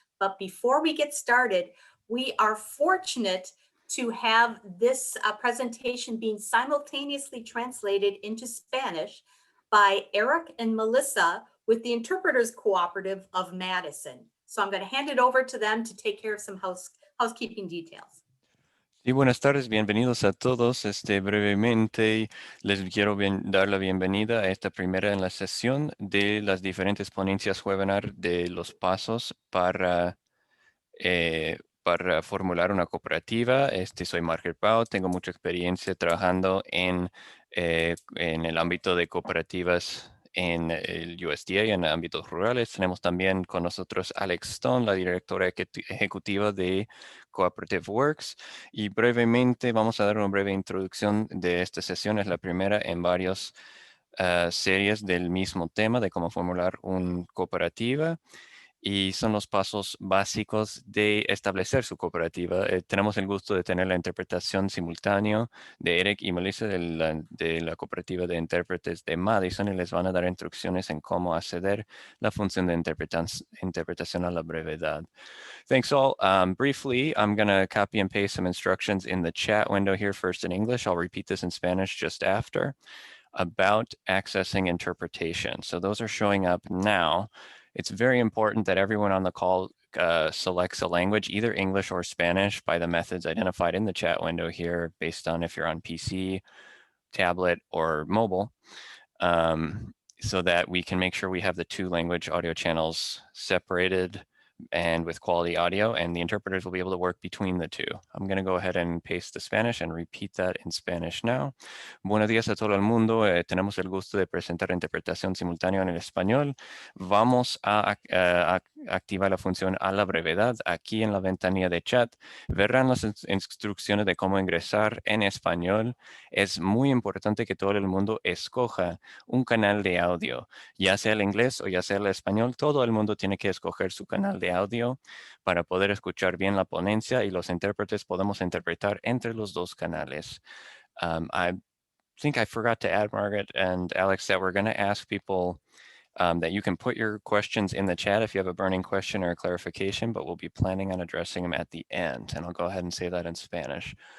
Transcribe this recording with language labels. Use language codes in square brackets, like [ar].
[en] But before we get started, we are fortunate to have this presentation being simultaneously translated into Spanish by Eric and Melissa with the Interpreters Cooperative of Madison. So I'm going to hand it over to them to take care of some housekeeping details. [es] Sí, buenas tardes, bienvenidos a todos. Brevemente les quiero dar la bienvenida a esta primera en la sesión de las diferentes ponencias webinar de los pasos para formular una cooperativa. Soy Margaret Bau, tengo mucha experiencia trabajando en el ámbito de cooperativas en el USDA, en ámbitos rurales. Tenemos también con nosotros Alex Stone, la directora ejecutiva de Cooperative Works. Y brevemente vamos a dar una breve introducción de esta sesión. Es la primera en varias series del mismo tema de cómo formular una cooperativa. Y son los pasos básicos de establecer su cooperativa. Tenemos el gusto de tener la interpretación simultánea de Eric y Melissa de la cooperativa de intérpretes de Madison y les van a dar instrucciones en cómo acceder la función de interpretación a la brevedad. [en] Thanks all. Briefly, I'm going to copy and paste some instructions in the chat window here first in English. I'll repeat this in Spanish just after about accessing interpretation. So those are showing up now. It's very important that everyone on the call selects a language, either English or Spanish, by the methods identified in the chat window here, based on if you're on PC, tablet, or mobile, so that we can make sure we have the two language audio channels separated and with quality audio, and the interpreters will be able to work between the two. I'm going to go ahead and paste the Spanish and repeat that in Spanish now. [es] Buenos días a todo el mundo. Tenemos el gusto de presentar interpretación simultánea en el español. Vamos a activar la función a la brevedad. Aquí en la ventanilla de chat verán las instrucciones de cómo ingresar en español. Es muy importante que todo el mundo escoja un canal de audio, ya sea el inglés o ya sea el español. Todo el mundo tiene que escoger su canal de audio para poder escuchar bien la ponencia y los intérpretes podemos interpretar entre los dos canales. [en] I think I forgot to add, Margaret and Alex, that we're going to ask people that you can put your questions in the chat if you have a burning question or a clarification, but we'll be planning on addressing them at the end. And I'll go ahead and say that in Spanish.